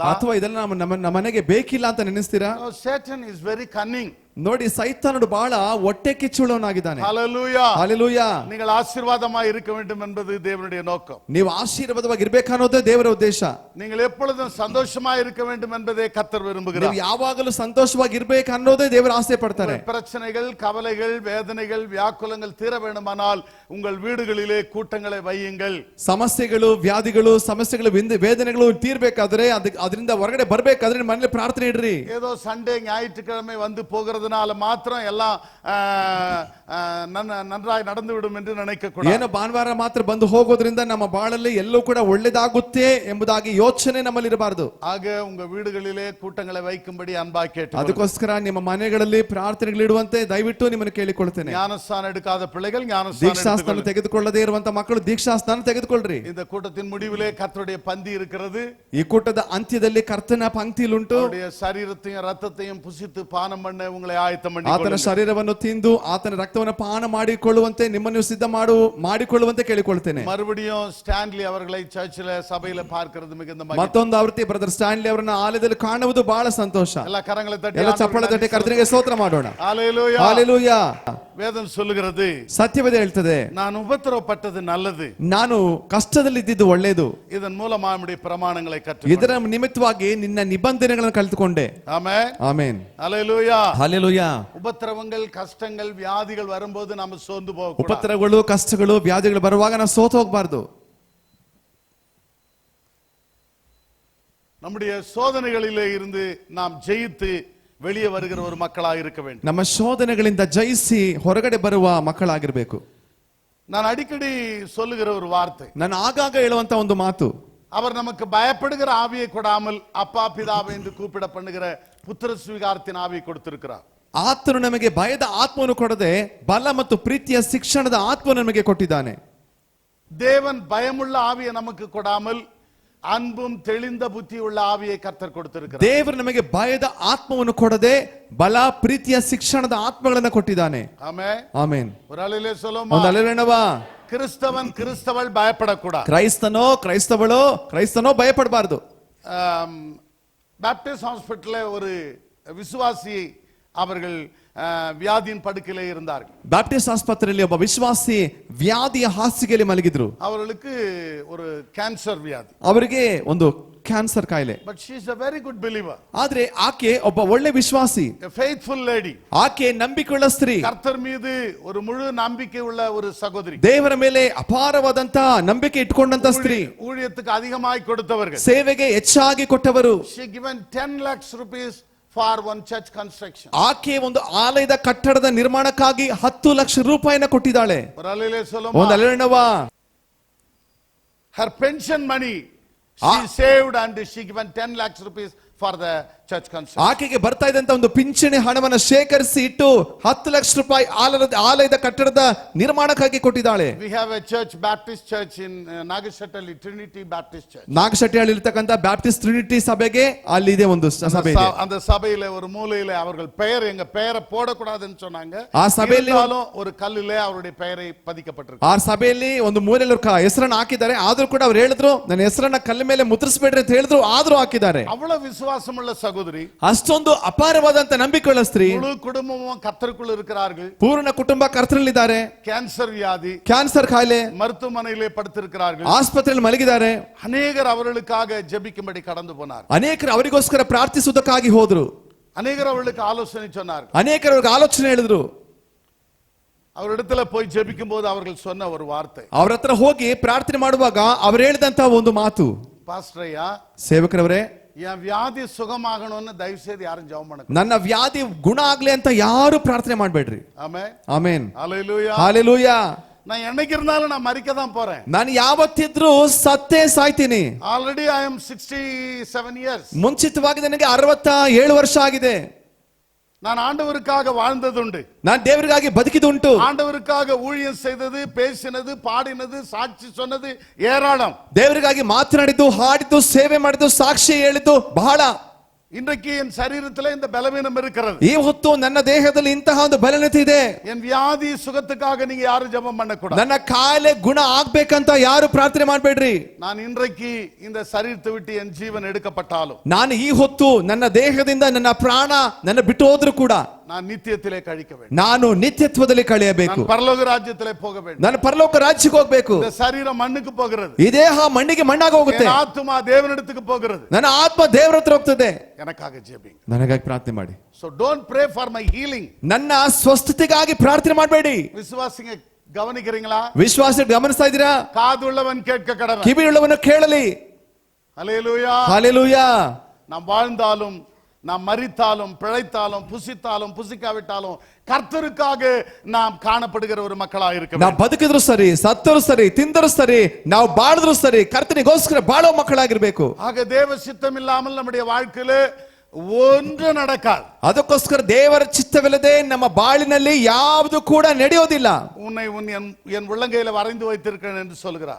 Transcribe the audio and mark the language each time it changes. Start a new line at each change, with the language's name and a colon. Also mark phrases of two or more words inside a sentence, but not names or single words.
Kannada: ಅಥವಾ ಇದೆಲ್ಲ ನಮ್ಮ ಮನೆಗೆ ಬೇಕಿಲ್ಲ ಅಂತ ನೆನೆಸ್ತೀರಾ
English: No, Satan is very cunning.
Kannada: ನೋಡಿ ಸೈತಾನನು ಬಹಳ ಹೊಟ್ಟೆ ಕಿಚ್ಚುಳ್ಳವನಾಗಿದ್ದಾನೆ Hallelujah. ಹಲ್ಲೆಲೂಯಾ
Tamil: நீங்கள் ஆசீர்வாதமாய் இருக்க வேண்டும் என்பது தேவனுடைய நோக்கம்.
Kannada: ನೀವು ಆಶೀರ್ವಾದವಾಗಿ ಇರಬೇಕನ್ನೋದೇ ದೇವರ ಉದ್ದೇಶ.
Tamil: நீங்கள் எப்பொழுதும் சந்தோஷமாய் இருக்க வேண்டும் என்பதே கர்த்தர் விரும்புகிறார்.
Kannada: ನೀವು ಯಾವಾಗಲೂ ಸಂತೋಷವಾಗಿ ಇರಬೇಕು ಅನ್ನೋದೇ ದೇವರು ಆಸೆ ಪಡ್ತಾರೆ.
Tamil: பிரச்சனைகள், கவலைகள், வேதனைகள், வியாக்குலங்கள் தீர வேண்டுமானால் உங்கள் வீடுகளிலே கூட்டங்களை வையுங்கள்.
Kannada: ಸಮಸ್ಯೆಗಳು, ವ್ಯಾಧಿಗಳು, ಸಮಸ್ಯೆಗಳು, ವೇದನೆಗಳು ತೀರಬೇಕಾದ್ರೆ ಅದರಿಂದ ಹೊರಗಡೆ ಬರಬೇಕಾದ್ರೆ ಮನೆಯಲ್ಲಿ ಪ್ರಾರ್ಥನೆ ಇಡ್ರಿ.
Tamil: ஏதோ சண்டே ஞாயிற்றுக்கிழமை வந்து போகிறதுனால மாத்திரம் எல்லாம் நன்றாய் நடந்துவிடும் என்று நினைக்க கூடாது.
Kannada: ಏನೋ ಭಾನುವಾರ ಮಾತ್ರ ಬಂದು ಹೋಗೋದ್ರಿಂದ ನಮ್ಮ ಬಾಳಲ್ಲಿ ಎಲ್ಲವೂ ಕೂಡ ಒಳ್ಳೆದಾಗುತ್ತೆ ಎಂಬುದಾಗಿ ಯೋಚನೆ ನಮ್ಮಲ್ಲಿ ಇರಬಾರದು.
Tamil: ஆக உங்க வீடுகளிலே கூட்டங்களை வைக்கும்படி அன்பாய் கேட்டு
Kannada: ಅದಕ್ಕೋಸ್ಕರ ನಿಮ್ಮ ಮನೆಗಳಲ್ಲಿ ಪ್ರಾರ್ಥನೆಗಳಿಡುವಂತೆ ದಯವಿಟ್ಟು ನಿಮ್ಮನ್ನು ಕೇಳಿಕೊಳ್ಳುತ್ತೇನೆ.
Tamil: ஞானஸ்தானம் எடுக்காத பிள்ளைகள்
Kannada: ದೀಕ್ಷಾಸ್ನಾನ ತೆಗೆದುಕೊಳ್ಳದೇ ಇರುವಂತ ಮಕ್ಕಳು ದೀಕ್ಷಾಸ್ನಾನ ತೆಗೆದುಕೊಳ್ಳ್ರಿ.
Tamil: இந்த கூட்டத்தின் முடிவிலே கர்த்தருடைய பந்தி இருக்கிறது.
Kannada: ಈ ಕೂಟದ ಅಂತ್ಯದಲ್ಲಿ ಕರ್ತನ ಪಂಕ್ತಿಯಲ್ಲುಂಟು.
Tamil: அவருடைய சரீரத்தையும் ரத்தத்தையும் புசித்து பானம் பண்ண உங்களை ஆயத்தம் பண்ணி
Kannada: ಆತನ ಶರೀರವನ್ನು ತಿಂದು ಆತನ ರಕ್ತವನ್ನು ಪಾನ ಮಾಡಿಕೊಳ್ಳುವಂತೆ ನಿಮ್ಮನ್ನು ಸಿದ್ಧ ಮಾಡಿಕೊಳ್ಳುವಂತೆ ಕೇಳಿಕೊಳ್ಳುತ್ತೇನೆ.
Tamil: மறுபடியும் ஸ்டான்லி அவர்களை சர்ச்சில சபையில பார்க்கிறது மிகுந்த மகிழ்ச்சி.
Kannada: ಮತ್ತೊಂದು ಆವೃತ್ತಿ ಬ್ರದರ್ ಸ್ಟಾನ್ಲಿ ಅವರನ್ನ ಆಲಯದಲ್ಲಿ ಕಾಣುವುದು ಬಹಳ ಸಂತೋಷ. ಎಲ್ಲ ಕರங்களை ತಟ್ಟಿ ಎಲ್ಲ ಚಪ್ಪಳ ತಟ್ಟಿ ಕರ್ತನಿಗೆ ಸ್ತೋತ್ರ ಮಾಡೋಣ.
Tamil: ஹல்லேலூயா ஹல்லேலூயா. வேதம் சொல்லுகிறது,
Kannada: ಸತ್ಯವೇದ ಹೇಳ್ತದೆ,
Tamil: நான் ಉಪದ್ರವಪಟ್ಟது நல்லது,
Kannada: ನಾನು ಕಷ್ಟದಲ್ಲಿ ಇದ್ದಿದ್ದು ಒಳ್ಳೆಯದು,
Tamil: இதன் மூலமா நம்முடைய பிரமாணங்களை கற்று
Kannada: ಇದರ ನಿಮಿತ್ತವಾಗಿ ನಿನ್ನ ನಿಬಂಧನೆಗಳನ್ನು ಕಲಿತುಕೊಂಡೆ.
Tamil: ஆமென்
Kannada: ಆಮೆನ್.
Tamil: ஹல்லேலூயா.
Kannada: ಹಲ್ಲೆಲೂಯಾ.
Tamil: உபத்திரவங்கள், கஷ்டங்கள், வியாதிகள் வரும்போது நாம சோர்ந்து போக கூடாது.
Kannada: ಉಪದ್ರವಗಳು, ಕಷ್ಟಗಳು, ವ್ಯಾಧಿಗಳು ಬರುವಾಗ ನಾವು ಸೋತು ಹೋಗಬಾರದು.
Tamil: நம்முடைய சோதனைகளிலே இருந்து நாம் ஜெயித்து வெளியே வருகிற ஒரு மக்களாக இருக்க வேண்டும்.
Kannada: ನಮ್ಮ ಶೋಧನೆಗಳಿಂದ ಜಯಿಸಿ ಹೊರಗಡೆ ಬರುವ ಮಕ್ಕಳಾಗಿರಬೇಕು.
Tamil: நான் அடிக்கடி சொல்லுகிற ஒரு வார்த்தை,
Kannada: ನಾನು ಆಗಾಗ ಹೇಳುವಂತ ಒಂದು ಮಾತು,
Tamil: அவர் நமக்கு பயப்படுகிற ஆவியை கொடாமல் அப்பா பிதாவை என்று கூப்பிட பண்ணுகிற புத்திர ஸ்வீகாரத்தின் ஆவியை கொடுத்திருக்கிறார்.
Kannada: ಆತನು ನಮಗೆ ಭಯದ ಆತ್ಮವನ್ನು ಕೊಡದೆ ಬಲ ಮತ್ತು ಪ್ರೀತಿಯ ಶಿಕ್ಷಣದ ಆತ್ಮವನ್ನು ನಮಗೆ ಕೊಟ್ಟಿದ್ದಾನೆ.
Tamil: தேவன் பயமுள்ள ஆவியை நமக்கு கொடாமல் அன்பும் தெளிந்த புத்தி உள்ள ஆவியை கர்த்தர் கொடுத்திருக்கிறார்.
Kannada: ದೇವರು ನಮಗೆ ಭಯದ ಆತ್ಮವನ್ನು ಕೊಡದೆ ಬಲ ಪ್ರೀತಿಯ ಶಿಕ್ಷಣದ ಆತ್ಮಗಳನ್ನು ಕೊಟ್ಟಿದ್ದಾನೆ.
Tamil: ஆமென்.
Kannada: ಆಮೆನ್.
Tamil: ஒரு அலையிலே சொல்லுமா,
Kannada: ಒಂದು ಅಲೆರಣವಾ,
Tamil: கிறிஸ்தவன் கிறிஸ்தவள் பயப்படக்கூடாது.
Kannada: ಕ್ರೈಸ್ತನೋ ಭಯಪಡಬಾರದು.
English: Baptist hospitalல
Tamil: ஒரு விசுவாசி அவர்கள் வியாதியின் படுக்கையிலே இருந்தார்கள்.
Kannada: ಬ್ಯಾಪ್ಟಿಸ್ಟ್ ಆಸ್ಪತ್ರೆಯಲ್ಲಿ ಒಬ್ಬ ವಿಶ್ವಾಸಿ ವ್ಯಾಧಿಯ ಹಾಸಿಗೆಯಲ್ಲಿ ಮಲಗಿದ್ರು.
Tamil: அவர்களுக்கு ஒரு கேன்சர் வியாதி.
Kannada: ಅವರಿಗೆ ಒಂದು ಕ್ಯಾನ್ಸರ್ ಕಾಯಿಲೆ.
English: But she is a very good believer.
Kannada: ಆದ್ರೆ ಆಕೆ ಒಬ್ಬ ಒಳ್ಳೆ ವಿಶ್ವಾಸಿ,
English: A faithful lady.
Kannada: ಆಕೆ ನಂಬಿಕೆಯುಳ್ಳ ಸ್ತ್ರೀ,
Tamil: கர்த்தர் மீது ஒரு முழு நம்பிக்கை உள்ள ஒரு சகோதரி,
Kannada: ದೇವರ ಮೇಲೆ ಅಪಾರವಾದಂತ ನಂಬಿಕೆ ಇಟ್ಕೊಂಡಂತ ಸ್ತ್ರೀ,
Tamil: ஊழியத்துக்கு அதிகமாய் கொடுத்தவர்கள்.
Kannada: ಸೇವೆಗೆ ಹೆಚ್ಚಾಗಿ ಕೊಟ್ಟವರು.
English: She given 10 lakhs rupees for one church construction.
Kannada: ಆಕೆ ಒಂದು ಆಲಯದ ಕಟ್ಟಡದ ನಿರ್ಮಾಣಕ್ಕಾಗಿ 10 ಲಕ್ಷ ರೂಪಾಯಿನ ಕೊಟ್ಟಿದ್ದಾಳೆ.
Tamil: ஒரு அலையிலே
Kannada: ಒಂದು
Tamil: சொல்லுமா,
Kannada: ಅಲೆರಣವಾ,
English: her pension money she saved and she given 10 lakhs rupees for the church construction.
Kannada: ಆಕೆಗೆ ಬರ್ತಾ ಇದ್ದಂತ ಒಂದು ಪಿಂಚಣಿ ಹಣವನ್ನು ಶೇಖರಿಸಿ ಇಟ್ಟು 10 ಲಕ್ಷ ರೂಪಾಯಿ ಆಲಯದ ಕಟ್ಟಡದ ನಿರ್ಮಾಣಕ್ಕಾಗಿ ಕೊಟ್ಟಿದ್ದಾಳೆ.
English: We have a church, Baptist church in Nagashattali, Trinity Baptist Church.
Kannada: ನಾಗಶೆಟ್ಟಿಯಲ್ಲಿ ಇರತಕ್ಕಂತ ಬ್ಯಾಪ್ಟಿಸ್ಟ್ ಟ್ರಿನಿಟಿ ಸಭೆಗೆ ಅಲ್ಲಿ ಇದೆ ಒಂದು ಸಭೆ ಇದೆ.
Tamil: அந்த சபையில ஒரு மூலையில அவர்கள் பெயர், எங்க பெயரை போடக்கூடாதுன்னு சொன்னாங்க.
Kannada: ಆ ಸಭೆಯಲ್ಲಿ
Tamil: ஒரு கல்லிலே அவருடைய பெயரை பதிக்கப்பட்டிருக்கு.
Kannada: ಆ ಸಭೆಯಲ್ಲಿ ಒಂದು ಮೂಲೆಯಲ್ಲಿ ಹೆಸರನ್ನು ಹಾಕಿದ್ದಾರೆ. ಆದ್ರೂ ಕೂಡ ಅವ್ರು ಹೇಳಿದ್ರು ನನ್ನ ಹೆಸರನ್ನ ಕಲ್ಲ ಮೇಲೆ ಮುದ್ರಿಸಬೇಡ್ರಿ ಅಂತ ಹೇಳಿದ್ರು, ಆದ್ರೂ ಹಾಕಿದ್ದಾರೆ.
Tamil: அவ்வளவு விசுவாசமுள்ள சகோதரி,
Kannada: ಅಷ್ಟೊಂದು ಅಪಾರವಾದಂತ ನಂಬಿಕೆಯುಳ್ಳ ಸ್ತ್ರೀ,
Tamil: முழு குடும்பமும் கர்த்தருக்குள் இருக்கிறார்கள்.
Kannada: ಪೂರ್ಣ ಕುಟುಂಬ ಕರ್ತನಲ್ಲಿದ್ದಾರೆ.
Tamil: கேன்சர் வியாதி,
Kannada: ಕ್ಯಾನ್ಸರ್ ಕಾಯಿಲೆ,
Tamil: மருத்துவமனையிலே படுத்திருக்கிறார்கள்.
Kannada: ಆಸ್ಪತ್ರೆಯಲ್ಲಿ ಮಲಗಿದ್ದಾರೆ.
Tamil: அநேகர் அவர்களுக்காக ஜெபிக்கும்படி கடந்து போனார்.
Kannada: ಅನೇಕರು ಅವರಿಗೋಸ್ಕರ ಪ್ರಾರ್ಥಿಸುವುದಕ್ಕಾಗಿ ಹೋದ್ರು.
Tamil: அநேகர் அவர்களுக்கு ஆலோசனை சொன்னார்கள்.
Kannada: ಅನೇಕರು ಅವ್ರಿಗೆ ಆಲೋಚನೆ ಹೇಳಿದ್ರು.
Tamil: அவரிடத்துல போய் ஜெபிக்கும் போது அவர்கள் சொன்ன ஒரு வார்த்தை,
Kannada: ಅವ್ರ ಹತ್ರ ಹೋಗಿ ಪ್ರಾರ್ಥನೆ ಮಾಡುವಾಗ ಅವ್ರು ಹೇಳಿದಂತ ಒಂದು ಮಾತು,
Tamil: பாஸ்டரையா,
Kannada: ಸೇವಕರವರೇ,
Tamil: என் வியாதி சுகமாகணும்னு தயவு செய்து யாரும் ஜெபம் பண்ண.
Kannada: ನನ್ನ ವ್ಯಾಧಿ ಗುಣ ಆಗ್ಲಿ ಅಂತ ಯಾರು ಪ್ರಾರ್ಥನೆ ಮಾಡಬೇಡ್ರಿ.
Tamil: ஆமென்.
Kannada: ಆಮೆನ್.
Tamil: ஹல்லேலூயா.
Kannada: ಹಾಲೆಲೂಯಾ.
Tamil: நான் என்னைக்கு இருந்தாலும் நான் மரிக்க தான் போறேன்.
Kannada: ನಾನು ಯಾವತ್ತಿದ್ರೂ ಸತ್ತೇ ಸಾಯ್ತೀನಿ.
English: already I am 67 years.
Kannada: ಮುಂಚಿತವಾಗಿ ನನಗೆ 67 ವರ್ಷ ಆಗಿದೆ.
Tamil: நான் ஆண்டவருக்காக வாழ்ந்ததுண்டு.
Kannada: ನಾನು ದೇವರಿಗಾಗಿ ಬದುಕಿದುಂಟು.
Tamil: ஆண்டவருக்காக ஊழியம் செய்தது, பேசினது, பாடினது, சாட்சி சொன்னது ஏராளம்.
Kannada: ದೇವರಿಗಾಗಿ ಮಾತನಾಡಿದ್ದು, ಹಾಡಿದ್ದು, ಸೇವೆ ಮಾಡಿದ್ದು, ಸಾಕ್ಷಿ ಹೇಳಿದ್ದು ಬಹಳ.
Tamil: இன்றைக்கு என் சரீரத்திலே இந்த பலவீனம் இருக்கிறது.
Kannada: ಈ ಹೊತ್ತು ನನ್ನ ದೇಹದಲ್ಲಿ ಇಂತಹ ಒಂದು ಬಲಹೀನತೆ ಇದೆ.
Tamil: என் வியாதி சுகத்துக்காக நீங்க யாரும் ஜெபம் பண்ண கூடாது.
Kannada: ನನ್ನ ಕಾಯಿಲೆ ಗುಣ ಆಗ್ಬೇಕಂತ ಯಾರು ಪ್ರಾರ್ಥನೆ ಮಾಡಬೇಡ್ರಿ.
Tamil: நான் இன்றைக்கு இந்த சரீரத்தை விட்டு என் ஜீவன் எடுக்கப்பட்டாலும்,
Kannada: ನಾನು ಈ ಹೊತ್ತು ನನ್ನ ದೇಹದಿಂದ ನನ್ನ ಪ್ರಾಣ ನನ್ನ ಬಿಟ್ಟು ಹೋದ್ರು ಕೂಡ
Tamil: நான் நித்தியத்திலே கழிக்க வேண்டும்.
Kannada: ನಾನು ನಿತ್ಯತ್ವದಲ್ಲಿ ಕಳೆಯಬೇಕು.
Tamil: நான் பரலோக ராஜ்யத்திலே போக வேண்டும்.
Kannada: ನಾನು ಪರಲೋಕ ರಾಜ್ಯಕ್ಕೆ ಹೋಗಬೇಕು.
Tamil: இந்த சரீரம் மண்ணுக்கு போகிறது.
Kannada: ಈ ದೇಹ ಮಣ್ಣಿಗೆ ಮಣ್ಣಾಗಿ ಹೋಗುತ್ತೆ.
Tamil: என் ஆத்துமா தேவனிடத்துக்கு போகிறது.
Kannada: ನನ್ನ ಆತ್ಮ ದೇವರ ಹತ್ರ ಹೋಗ್ತದೆ.
Tamil: எனக்காக ஜெபிங்க.
Kannada: ನನಗಾಗಿ ಪ್ರಾರ್ಥನೆ ಮಾಡಿ.
English: So don't pray for my healing.
Kannada: ನನ್ನ ಸ್ವಸ್ಥತೆಗಾಗಿ ಪ್ರಾರ್ಥನೆ ಮಾಡಬೇಡಿ.
Tamil: விசுவாசிங்க கவனிக்கிறீங்களா?
Kannada: ವಿಶ್ವಾಸ ಗಮನಿಸ್ತಾ ಇದ್ದೀರಾ?
Tamil: காதுள்ளவன் கேட்க கடவன்.
Kannada: ಕಿವಿಯುಳ್ಳವನು ಕೇಳಲಿ.
Tamil: ஹல்லேலூயா. ஹalleluya. நாம் வாழ்ந்தாலும், நாம் மரித்தாலும், பிழைத்தாலும், புசித்தாலும், புசிக்காவிட்டாலும் கர்த்தருக்காக நாம் காணப்படுகிற ஒரு மக்களா இருக்க
Kannada: ನಾವು
Tamil: வேண்டும்.
Kannada: ಬದುಕಿದ್ರು ಸರಿ, ಸತ್ತರು ಸರಿ, ತಿಂದರು ಸರಿ, ನಾವು ಬಾಳಿದ್ರು ಸರಿ, ಕರ್ತನಿಗೋಸ್ಕರ ಬಾಳೋ ಮಕ್ಕಳಾಗಿರ್ಬೇಕು.
Tamil: ஆக தேவ சித்தம் இல்லாமல் நம்முடைய வாழ்க்கையிலே ஒன்று நடக்காது.
Kannada: ಅದಕ್ಕೋಸ್ಕರ ದೇವರ ಚಿತ್ತವಿಲ್ಲದೆ ನಮ್ಮ ಬಾಳಿನಲ್ಲಿ ಯಾವುದು ಕೂಡ ನಡೆಯೋದಿಲ್ಲ.
Tamil: உன்னை என் உள்ளங்கையில வரைந்து வைத்திருக்கிறேன் என்று சொல்கிறார்.